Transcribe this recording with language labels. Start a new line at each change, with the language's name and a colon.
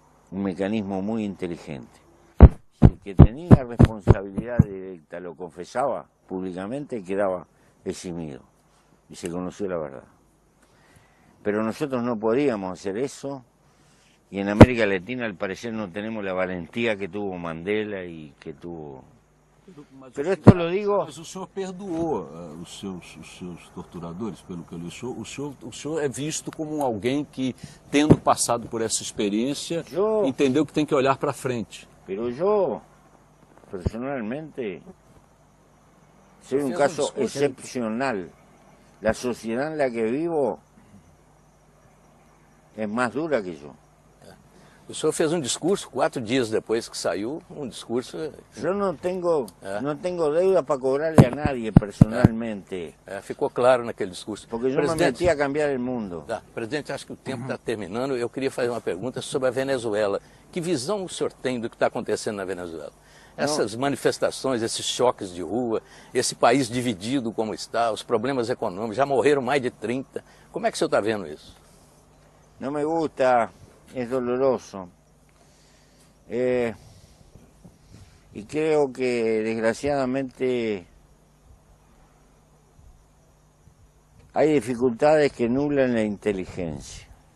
Spanish: Un mecanismo muy inteligente. Si el que tenía responsabilidad directa lo confesaba públicamente, quedaba eximido y se conoció la verdad. Pero nosotros no podíamos hacer eso, y en América Latina al parecer no tenemos la valentía que tuvo Mandela y que tuvo... Pero esto lo digo...
Portuguese: Mas o senhor perdoou os seus torturadores, pelo que eu li. O senhor é visto como alguém que, tendo passado por essa experiência, entendeu que tem que olhar para frente.
Spanish: Pero yo, personalmente, soy un caso excepcional. La sociedad en la que vivo es más dura que yo.
Portuguese: O senhor fez um discurso 4 dias depois que saiu, um discurso...
Spanish: Yo no tengo deuda para cobrarle a nadie personalmente.
Portuguese: Ficou claro naquele discurso.
Spanish: Porque yo me metí a cambiar el mundo.
Portuguese: Presidente, acho que o tempo está terminando. Eu queria fazer uma pergunta sobre a Venezuela. Que visão o senhor tem do que está acontecendo na Venezuela? Essas manifestações, esses choques de rua, esse país dividido como está, os problemas econômicos, já morreram mais de 30. Como é que o senhor está vendo isso?
Spanish: No me gusta... Es doloroso. Y creo que desgraciadamente hay dificultades que nublan la inteligencia.